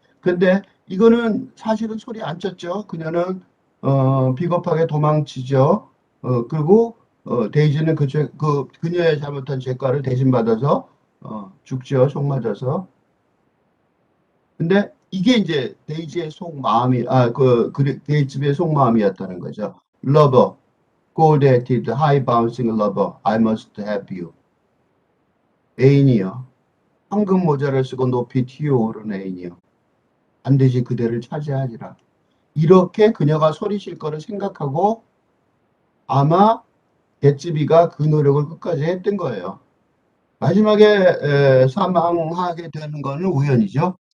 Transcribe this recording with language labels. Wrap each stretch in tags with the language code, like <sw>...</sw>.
<ko>근데 이거는 사실은 소리 안 쳤죠. 그녀는 비겁하게 도망치죠. 그리고 데이지는 그녀의 잘못한 죄과를 대신받아서 죽죠. 총 맞아서. 근데 이게 이제 데이지의 속마음이 데이지의 속마음이었다는 거죠.</ko> <en>Lover, gold-headed, high-bouncing lover, I must have you.</en> <ko>애인이요. 황금 모자를 쓰고 높이 튀어오른 애인이여 반드시 그대를 차지하리라. 이렇게 그녀가 소리칠 거를 생각하고 아마 개츠비가 그 노력을 끝까지 했던 거예요. 마지막에 사망하게 되는 거는 우연이죠.</ko>